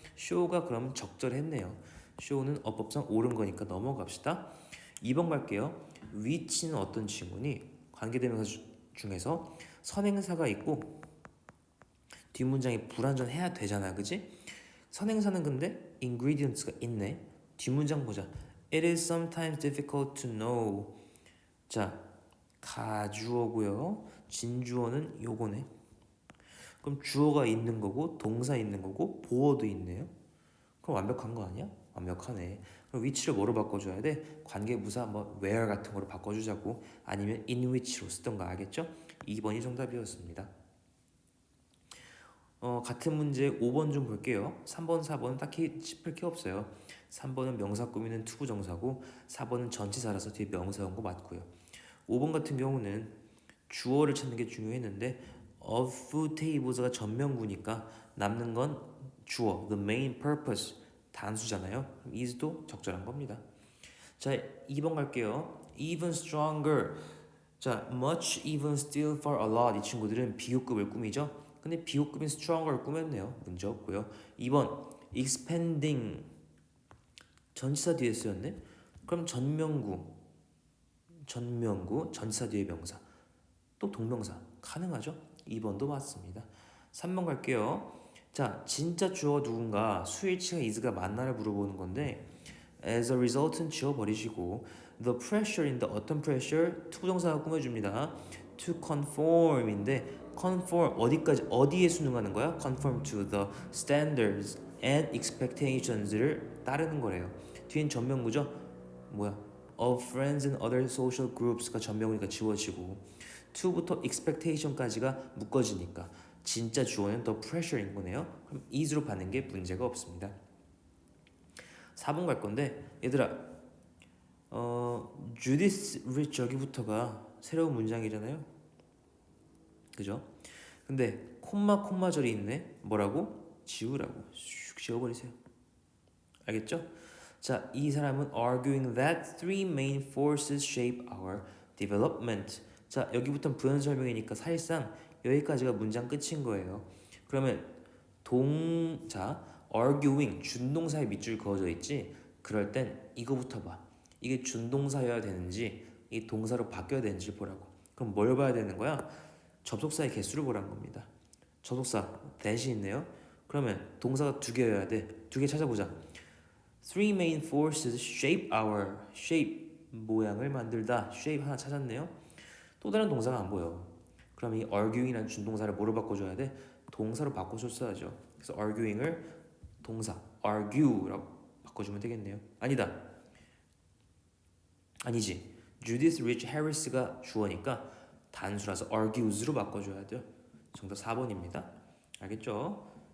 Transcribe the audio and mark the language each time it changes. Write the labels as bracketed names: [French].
[Korean] show가 그럼 적절했네요. show는 어법상 옳은 거니까 넘어갑시다. 2번 갈게요. which는 어떤 친구니? 관계대명사 중에서 선행사가 있고 뒷문장이 불완전해야 되잖아, 그지? 선행사는 근데 ingredients가 있네. 뒷문장 보자. [English] It is sometimes difficult to know. [Korean] 자, 가주어고요. 진주어는 요거네. 그럼 주어가 있는 거고 동사 있는 거고 보어도 있네요. 그럼 완벽한 거 아니야? 완벽하네. 그럼 위치를 뭐로 바꿔줘야 돼? 관계부사 뭐 where 같은 거로 바꿔주자고. 아니면 in which로 쓰던가. 알겠죠? 2번이 정답이었습니다. 같은 문제 5번 좀 볼게요. 3번, 4번은 딱히 짚을 게 없어요. 3번은 명사 꾸미는 투부정사고 4번은 전치사라서 뒤에 명사 온 거 맞고요. 5번 같은 경우는 주어를 찾는 게 중요했는데 [English] of food tables [Korean] 가 전명구니까 남는 건 주어, [English] the main purpose, [Korean] 단수잖아요. is도 적절한 겁니다. 자, 2번 갈게요. [English] even stronger. [Korean] 자, much, even, still, far, a lot 이 친구들은 비호급을 꾸미죠. 근데 비호급인 stronger를 꾸몄네요. 문제 없고요. 2번 expanding 전치사 뒤에 쓰였네. 그럼 전명구 전치사 뒤에 명사 또 동명사 가능하죠? 2번도 맞습니다. 3번 갈게요. 자, 진짜 주어가 누군가 수일치가 is가 맞나를 물어보는 건데 [English] as a result [Korean] 은 지워버리시고 [English] the pressure [Korean] 인데 어떤 pressure? 투부정사가 꾸며줍니다. to conform인데 conform 어디까지 어디에 순응하는 거야? [English] conform to the standards and expectations [Korean] 를 따르는 거래요. 뒤엔 전명구죠? 뭐야? [English] of friends and other social groups [Korean] 가 전명이니까 지워지고 to부터 expectation까지가 묶어지니까 진짜 주어는 [English] the pressure [Korean] 인 거네요. 그럼 is로 받는 게 문제가 없습니다. 4번 갈 건데 얘들아 Judith Rich 여기부터가 새로운 문장이잖아요. 그죠? 근데 콤마절이 있네. 뭐라고? 지우라고. 슉 지워버리세요. 알겠죠? 자, 이 사람은 [English] arguing that three main forces shape our development. [Korean] 자, 여기부터는 부연 설명이니까 사실상 여기까지가 문장 끝인 거예요. 그러면 자, arguing 준동사에 밑줄 그어져 있지? 그럴 땐 이거부터 봐. 이게 준동사여야 되는지 이 동사로 바뀌어야 되는지 보라고. 그럼 뭘 봐야 되는 거야? 접속사의 개수를 보라는 겁니다. 접속사 that이 있네요. 그러면 동사가 두 개여야 돼. 두 개 찾아보자. [English] Three main forces shape our shape [Korean] 모양을 만들다. shape 하나 찾았네요. 또 다른 동사가 안 보여. 그럼 이 arguing이라는 준동사를 뭐로 바꿔줘야 돼? 동사로 바꿔줬어야죠. 그래서 arguing을 동사 argue라고 바꿔주면 되겠네요. 아니다. 아니지. Judith Rich Harris가 주어니까 단수라서 argues로 바꿔줘야 돼요. 정답 4번입니다. 알겠죠?